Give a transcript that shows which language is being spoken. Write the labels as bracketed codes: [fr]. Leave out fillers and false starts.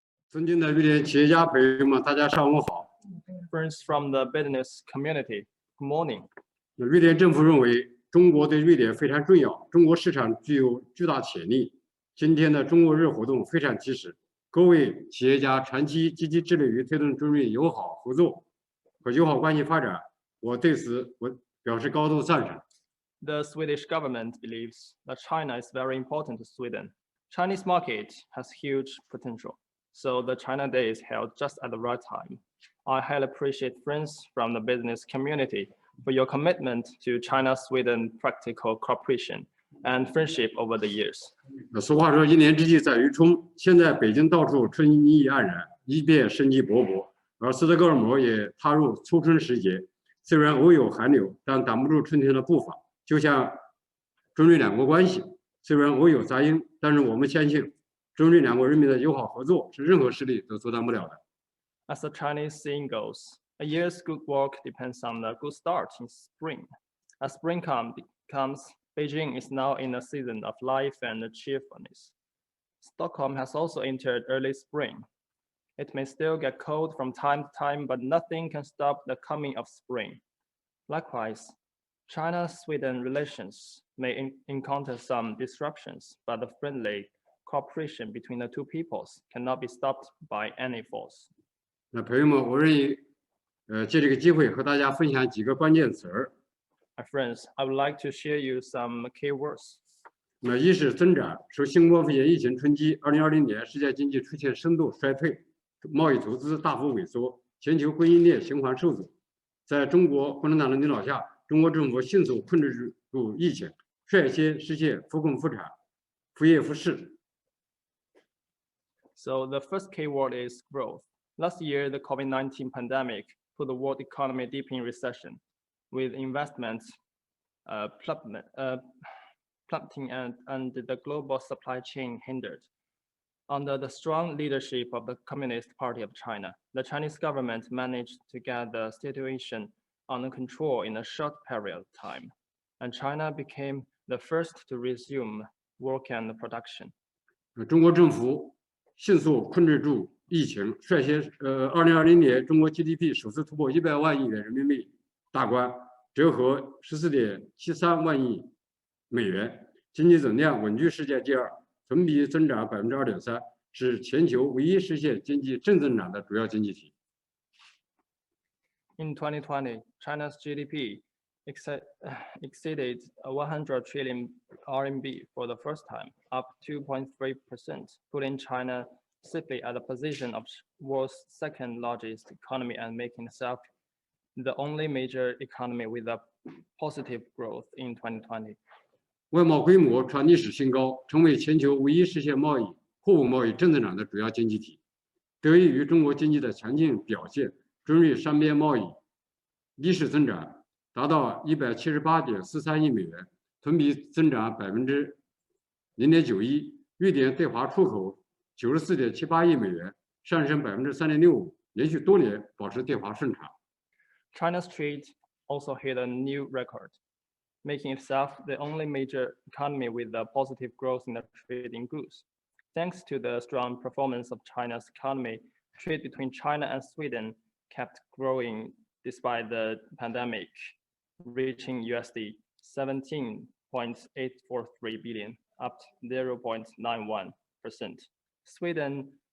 [zh] 尊敬的瑞典企业家朋友们，大家上午好。 [en] Friends from the business community, good morning. [zh] 瑞典政府认为中国对瑞典非常重要，中国市场具有巨大潜力。今天的中国日活动非常及时，各位企业家长期积极致力于推动中瑞友好合作和友好关系发展，我对此表示高度赞成。 [en] The Swedish government believes that China is very important to Sweden. Chinese market has huge potential. So the China Day is held just at the right time. I highly appreciate friends from the business community for your commitment to China-Sweden practical cooperation and friendship over the years. [zh] 俗话说，一年之计在于春。现在北京到处春意盎然，一片生机勃勃，而斯德哥尔摩也踏入初春时节。虽然偶有寒流，但挡不住春天的步伐。就像中瑞两国关系，虽然偶有杂音，但是我们相信。中瑞两国人民的友好合作是任何势力都阻挡不了的。 [en] As the Chinese saying goes, a year's good work depends on a good start in spring. As spring comes, Beijing is now in a season of life and cheerfulness. Stockholm has also entered early spring. It may still get cold from time to time, but nothing can stop the coming of spring. Likewise, China-Sweden relations may encounter some disruptions, but the friendly cooperation between the two peoples cannot be stopped by any force. [zh] 那朋友们，我愿意借这个机会和大家分享几个关键词儿。 [en] My friends, I would like to share you some key words. [zh] 那一是增长，受新冠肺炎疫情冲击，2020年世界经济出现深度衰退，贸易投资大幅萎缩，全球供应链循环受阻。在中国共产党的领导下，中国政府迅速控制住疫情，率先实现复工复产、复业复市。 [en] So the first key word is growth. Last year, the COVID-19 pandemic put the world economy deep in recession, with investments plummeting and the global supply chain hindered. Under the strong leadership of the Communist Party of China, the Chinese government managed to get the situation under control in a short period of time, and China became the first to resume work and production. [zh] 中国政府 迅速控制住疫情，率先2020年中国 GDP 首次突破100万亿元人民币大关，折合14.73万亿美元，经济总量稳居世界第2，同比增长2.3%，是全球唯一实现经济正增长的主要经济体。 [en] In 2020, China's GDP exceeded 100 trillion RMB for the first time, up 2.3%, putting China safely at the position of world's second largest economy and making itself the only major economy with a positive growth in 2020. [zh] 外贸规模创历史新高，成为全球唯一实现货物贸易正增长的主要经济体。得益于中国经济的强劲表现，中瑞双边贸易历史增长 达到178.43亿美元，同比增长0.91%。瑞典对华出口94.78亿美元，上升3.65%，连续多年保持对华顺差。 [en] China's trade also hit a new record, making itself the only major economy with a positive growth in the trade in goods. Thanks to the strong performance of China's economy, trade between China and Sweden kept growing despite the pandemic, reaching USD 17.843 billion, up 0.91%. Sweden